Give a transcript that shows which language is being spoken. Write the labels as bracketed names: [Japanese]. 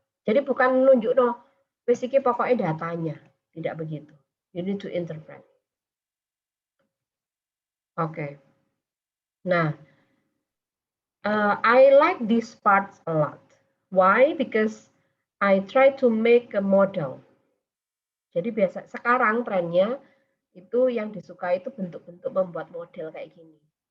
[Indonesian] Jadi bukan nunjuk [Javanese] wis iki [Indonesian] pokoknya datanya, tidak begitu. [English] You need to interpret. Oke. Nah, I like these parts a lot. Why? Because I try to make a model. [Indonesian] Jadi sekarang trennya itu yang disukai itu bentuk-bentuk membuat model kayak gini.